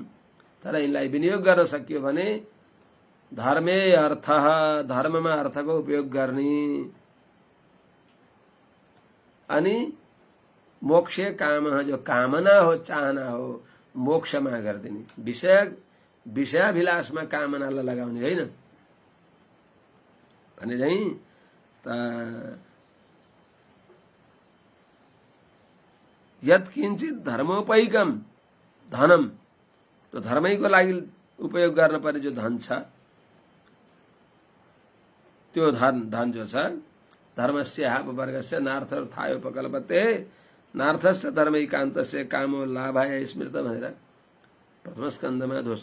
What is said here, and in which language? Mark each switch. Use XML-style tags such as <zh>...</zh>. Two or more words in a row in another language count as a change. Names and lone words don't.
<ne>तर यिनलाई विनियोग गर्न सकियो भने</ne> <sa>धर्मे अर्थ,</sa> <ne>धर्ममा अर्थको उपयोग गर्ने, अनि</ne> <sa>मोक्षे काम,</sa> <ne>जो कामना हो, चाहना हो, मोक्षमा गरिदिने, विषयाभिलाषमा कामनालाई लगाउने होइन भने चाहिँ</ne> <sa>यत्किञ्चित धर्मोपैकम धनम,</sa> <ne>तो धर्मैको लागि उपयोग गर्न पर्ने जो धन छ, त्यो धन जो छ,</ne> <sa>धर्मस्य हापवर्गस्य नार्थायोपकल्पते, नार्थस्य धर्मैकान्तस्य कामो लाभाय स्मृत</sa> <ne>भनेर प्रथम स्कन्धमा</ne>